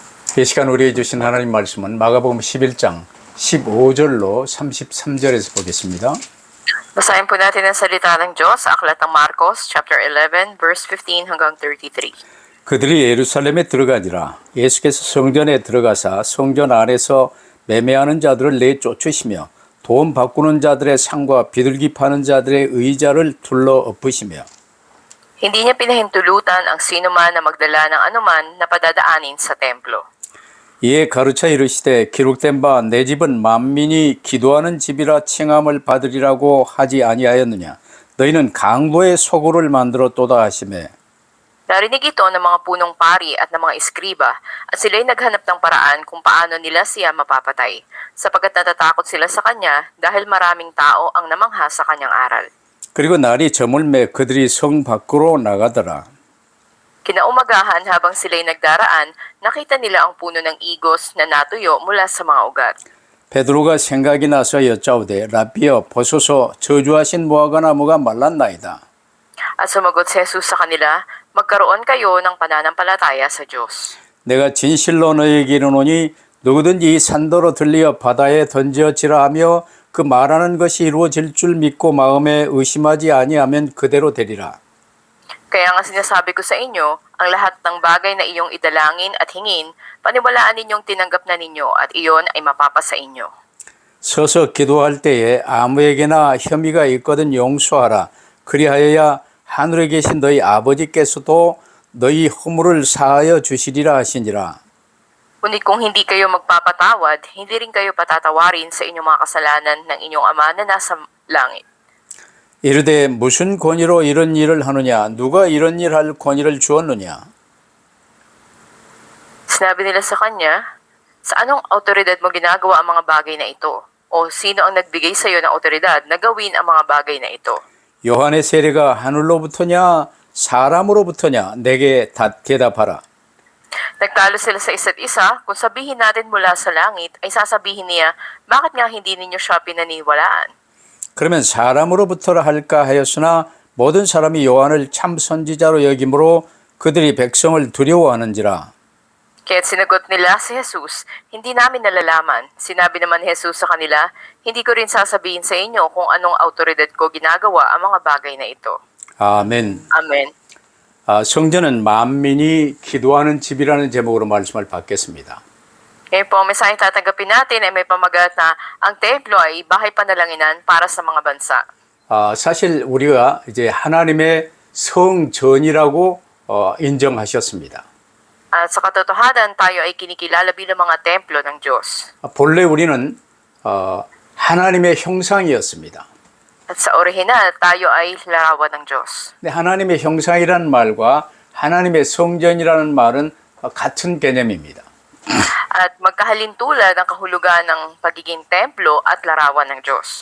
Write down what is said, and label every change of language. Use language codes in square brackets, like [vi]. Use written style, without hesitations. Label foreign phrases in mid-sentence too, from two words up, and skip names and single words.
[ko] 이 시간 우리에게 주신 하나님 말씀은 마가복음 11장 15절로 33절에서 보겠습니다. [tl] Basahin po natin ang salita ng Diyos sa Aklat ng Marcos, chapter 11, verse 15 hanggang 33. [ko] 그들이 예루살렘에 들어가니라. 예수께서 성전에 들어가사 성전 안에서 매매하는 자들을 내쫓으시며 돈 바꾸는 자들의 상과 비둘기 파는 자들의 의자를 둘러 엎으시며 [tl] Hindi niya pinahintulutan ang sinuman na magdala ng anuman na padadaanin sa templo. [ko] 이에 가르쳐 이르시되 기록된 바 내 집은 만민이 기도하는 집이라 칭함을 받으리라고 하지 아니하였느냐. 너희는 강도의 소굴을 만들었도다 하시매. [tl] Narinig ito ng mga punong pari at ng mga eskriba at sila'y naghanap ng paraan kung paano nila siya mapapatay, sapagkat natatakot sila sa kanya dahil maraming tao ang namangha sa kanyang aral. [ko] 그리고 날이 저물매 그들이 성 밖으로 나가더라. [tl] Kinaumagahan habang sila'y nagdaraan, nakita nila ang puno ng igos na natuyo mula sa mga ugat. [ko] 베드로가 생각이 나서 여짜오되 라비여 보소서 저주하신 무화과 나무가 말랐나이다. [tl] At sumagot si Jesus sa kanila, magkaroon kayo ng pananampalataya sa Diyos. [ko] 내가 진실로 너희에게 이르노니 누구든지 이 산도로 들리어 바다에 던져지라 하며 그 말하는 것이 이루어질 줄 믿고 마음에 의심하지 아니하면 그대로 되리라. [tl] Kaya nga sinasabi ko sa inyo, ang lahat ng bagay na iyong idalangin at hingin, paniwalaan ninyong tinanggap na ninyo at iyon ay mapapasa inyo. [ko] 서서 기도할 때에 아무에게나 혐의가 있거든 용서하라. 그리하여야 하늘에 계신 너희 아버지께서도 너희 허물을 사하여 주시리라 하시니라. [tl] Ngunit kung hindi kayo magpapatawad, hindi rin kayo patatawarin sa inyong mga kasalanan ng inyong Ama na nasa langit. [ko] 이르되 무슨 권위로 이런 일을 하느냐? 누가 이런 일 할 권위를 주었느냐? [tl] Sinabi nila sa kanya, sa anong autoridad mo ginagawa ang mga bagay na ito? O sino ang nagbigay sa iyo ng autoridad na gawin ang mga bagay na ito? [ko] 요한의 세례가 하늘로부터냐 사람으로부터냐? 내게 대답하라. [tl] Nagtalo sila sa isa't isa, kung sabihin natin mula sa langit, ay sasabihin niya, bakit nga hindi ninyo siya pinaniwalaan? [ko] 그러면 사람으로부터라 할까 하였으나 모든 사람이 요한을 참 선지자로 여기므로 그들이 백성을 두려워하는지라. [tl] Kaya't sinagot nila si Jesus, hindi namin nalalaman. Sinabi naman ni Jesus sa kanila, hindi ko rin sasabihin sa inyo kung anong autoridad ko ginagawa ang mga bagay na ito. [ko] 아멘. [tl] Amen. [ko] 성전은 만민이 기도하는 집이라는 제목으로 말씀을 받겠습니다. [tl] Ngayon po, ang mensaheng tatanggapin natin ay may pamagat na ang templo ay bahay panalanginan para sa mga bansa. [ko] 사실 우리가 이제 하나님의 성전이라고 인정하셨습니다. [tl] At sa katotohanan, tayo ay kinikilala bilang mga templo ng Diyos. [ko] 본래 우리는 하나님의 형상이었습니다. [tl] At sa orihinal, tayo ay larawan ng Diyos. [ko] 근데 하나님의 형상이라는 말과 하나님의 성전이라는 말은 같은 개념입니다. [tl] At magkahalintulad ang kahulugan ng pagiging templo at larawan ng Diyos.